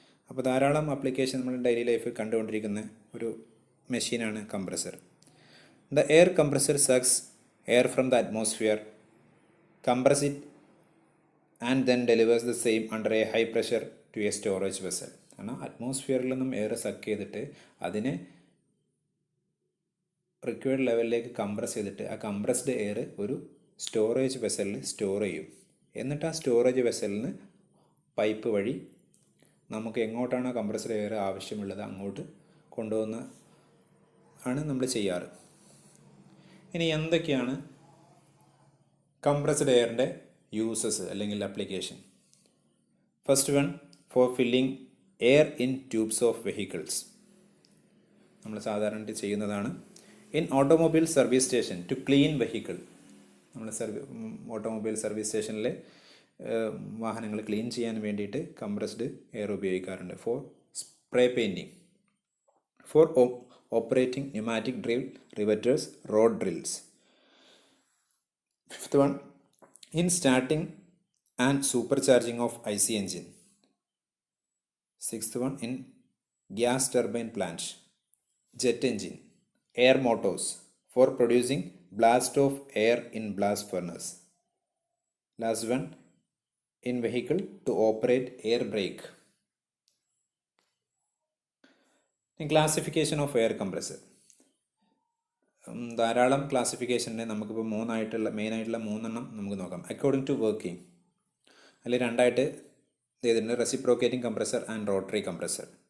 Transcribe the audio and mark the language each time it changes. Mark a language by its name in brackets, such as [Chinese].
[Malayalam] അപ്പോൾ ധാരാളം ആപ്ലിക്കേഷൻ നമ്മൾ ഡെയിലി ലൈഫിൽ കണ്ടുകൊണ്ടിരിക്കുന്ന ഒരു മെഷീനാണ് compressor. [English] The air compressor sucks air from the atmosphere, compress it and then delivers the same under a high pressure to a storage vessel. [Malayalam] കാരണം അറ്റ്മോസ്ഫിയറിൽ നിന്നും എയർ സക്ക് ചെയ്തിട്ട് അതിനെ റിക്വയർഡ് ലെവലിലേക്ക് കംപ്രസ് ചെയ്തിട്ട് ആ കംപ്രസ്ഡ് എയർ ഒരു സ്റ്റോറേജ് വെസലിൽ സ്റ്റോർ ചെയ്യും. എന്നിട്ട് ആ സ്റ്റോറേജ് വെസലിൽ നിന്ന് പൈപ്പ് വഴി നമുക്ക് എങ്ങോട്ടാണോ കംപ്രസ്ഡ് എയർ ആവശ്യമുള്ളത് അങ്ങോട്ട് കൊണ്ടുവന്ന് ആണ് നമ്മൾ ചെയ്യാറ്. ഇനി എന്തൊക്കെയാണ് കംപ്രസ്ഡ് എയറിൻ്റെ യൂസസ് അല്ലെങ്കിൽ application? [English] First one, for filling air in tubes of vehicles. [Malayalam] നമ്മൾ സാധാരണ ചെയ്യുന്നതാണ്. [English] In automobile service station to clean vehicle. [Malayalam] നമ്മൾ ഓട്ടോമൊബൈൽ സർവീസ് സ്റ്റേഷനിലെ വാഹനങ്ങൾ ക്ലീൻ ചെയ്യാൻ വേണ്ടിയിട്ട് കംപ്രസ്ഡ് എയർ ഉപയോഗിക്കാറുണ്ട്. [English] For spray painting, for operating pneumatic drill riveters, road drills. Fifth one, in starting and supercharging of IC engine. Sixth one, in gas turbine plants, jet engine, air motors for producing blast of air in blast furnace. Last one, in vehicle to operate air brake. In classification of air compressor, [Malayalam] ധാരാളം ക്ലാസിഫിക്കേഷനെ നമുക്കിപ്പോൾ മെയിനായിട്ടുള്ള മൂന്നെണ്ണം നമുക്ക് നോക്കാം. [English] according to working, [Malayalam] അതിൽ രണ്ടായിട്ട് ചെയ്തിട്ടുണ്ട്, [English] Reciprocating compressor and rotary compressor.